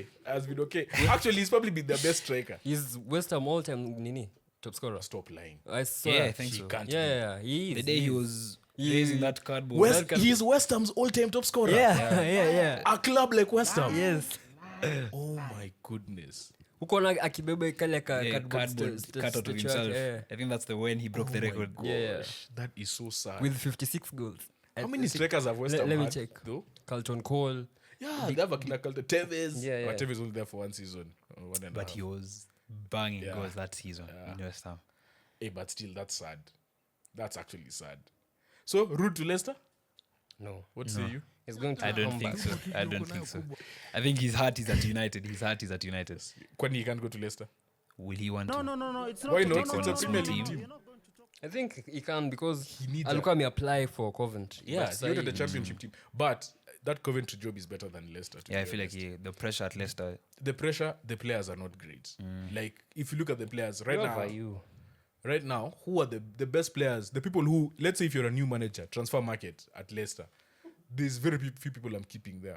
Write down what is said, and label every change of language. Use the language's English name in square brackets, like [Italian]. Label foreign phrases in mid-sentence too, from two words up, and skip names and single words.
[English] Actually, he's probably been the best striker. He's West Ham all time top scorer. Stop lying. I swear. Yeah, I think He so. can't. Yeah, he is. The day he was He- raising that cardboard. He's West Ham's all-time top scorer. Yeah. A club like West Ham. Yes. Oh my goodness. [Swahili] Ukoona akibeba kale ka [English] Yeah, cardboard cut out of statue himself. yake, yeah. I think that's the when he broke the record. Yeah. That is so sad. With 56 goals. How many strikers have West Ham Let me had, check. though? Carlton Cole. Yeah, they have a Tevez. Yeah. But Tevez only there for one season. 1 and a But half. he was banging Yeah. goals that season in West Ham. Hey, but still, that's sad. That's actually sad. So, route to Leicester? No. What say you? He's going to I don't come think back. so. I don't think so. I think his heart is at United. Kwani he can't go to Leicester? Will he want No, to? no, no, no. It's not. Why no, not? no, It's no, a no, Premier no, League no, team. you're not going to talk. I think he can because He needs alikuwa apply for Coventry. Yeah, But he wanted the sahi- championship team. But that Coventry job is better than Leicester. to Yeah, I be feel like honest. the pressure at Leicester. The pressure, the players are not great. Like, if you look at the players right Whoever now, you. right now, who are the best players? The people who, let's say if you're a new manager, transfer market at Leicester, there's very few people I'm keeping there.